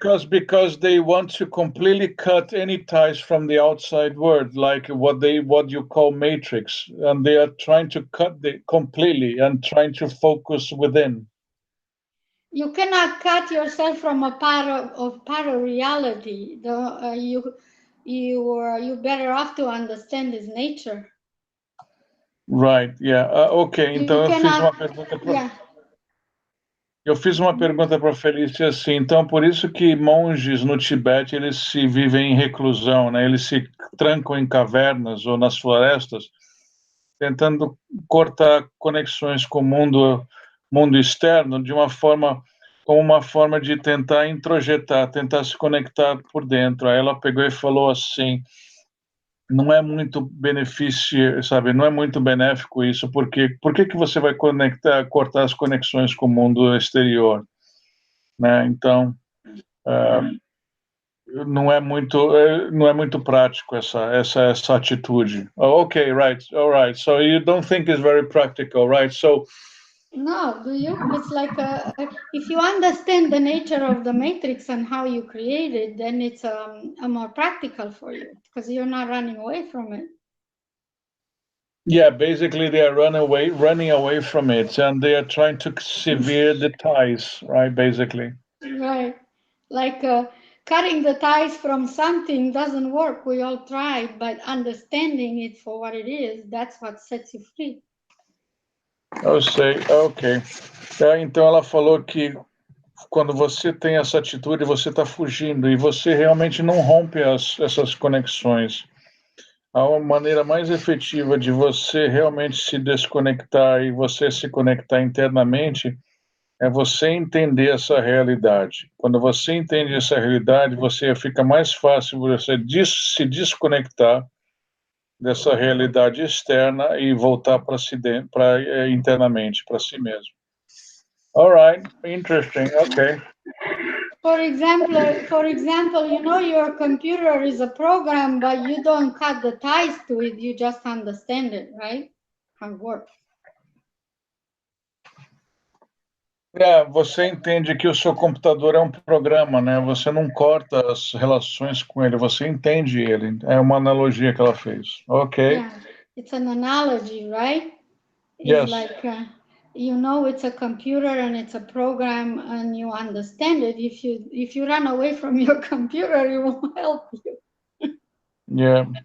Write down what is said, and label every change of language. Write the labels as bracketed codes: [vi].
[en] Because they want to completely cut any ties from the outside world, like what you call matrix, and they are trying to cut completely and trying to focus within. You cannot cut yourself from a part of reality. you're better off to understand his nature. Right, yeah. [pt] Ok, então eu fiz uma pergunta para... Eu fiz uma pergunta para a Felicia assim, então por isso que monges no Tibete, eles se vivem em reclusão, né? Eles se trancam em cavernas ou nas florestas, tentando cortar conexões com o mundo externo de uma forma, como uma forma de tentar introjetar, tentar se conectar por dentro. Aí ela pegou e falou assim, não é muito benefício, sabe? Não é muito benéfico isso, porque por que você vai cortar as conexões com o mundo exterior, né? Então, não é muito prático essa atitude. [en] Oh, okay, right, all right. So you don't think it's very practical, right? So no, do you? It's like if you understand the nature of the matrix and how you create it, then it's a more practical for you because you're not running away from it. Yeah, basically they are running away from it, and they are trying to sever the ties, right? Basically. Right, like cutting the ties from something doesn't work. We all tried, but understanding it for what it is, that's what sets you free. [pt] Eu sei, ok. Então ela falou que quando você tem essa atitude, você está fugindo e você realmente não rompe essas conexões. A maneira mais efetiva de você realmente se desconectar e você se conectar internamente é você entender essa realidade. Quando você entende essa realidade, você fica mais fácil você se desconectar dessa realidade externa e voltar para internamente, para si mesmo. [en] All right, interesting. Okay. For example, you know your computer is a program, but you don't cut the ties to it. You just understand it, right? How it works. [pt] Você entende que o seu computador é um programa, né? Você não corta as relações com ele, você entende ele. É uma analogia que ela fez. Ok. [en] Yeah, it's an analogy, right? It's Yes. like, you know, it's a computer and it's a program and you understand it. If you run away from your computer, it won't help you. Yeah.